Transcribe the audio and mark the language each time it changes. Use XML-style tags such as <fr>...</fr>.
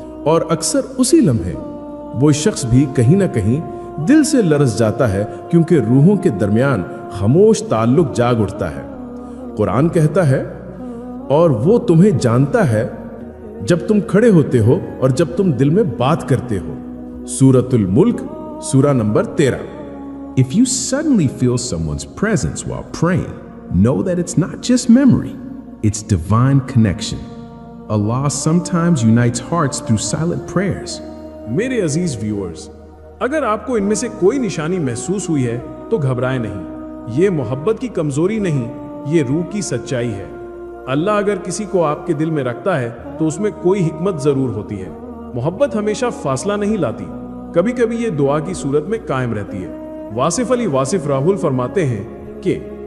<ur>اور اکثر اسی لمحے وہ شخص بھی کہیں نہ کہیں دل سے لرز جاتا ہے کیونکہ روحوں کے درمیان خاموش تعلق جاگ اٹھتا ہے. قرآن کہتا ہے اور وہ تمہیں جانتا ہے جب تم کھڑے ہوتے ہو اور جب تم دل میں بات کرتے ہو۔ سورۃ الملک سورہ number 13۔</ur> <en>If you suddenly feel someone's presence while praying, know that it's not just memory, it's divine connection. Allah sometimes unites hearts through silent prayers.</en> <ur>میرے عزیز ویورز، اگر آپ کو ان میں سے کوئی نشانی محسوس ہوئی ہے تو گھبرائیں نہیں، یہ محبت کی کمزوری نہیں، یہ روح کی سچائی ہے۔ اللہ اگر کسی کو آپ کے دل میں رکھتا ہے تو اس میں کوئی حکمت ضرور ہوتی ہے۔ محبت ہمیشہ فاصلہ نہیں لاتی، کبھی کبھی یہ دعا کی صورت میں قائم رہتی ہے۔ واصف علی واصف راہل فرماتے ہیں کہ</ur>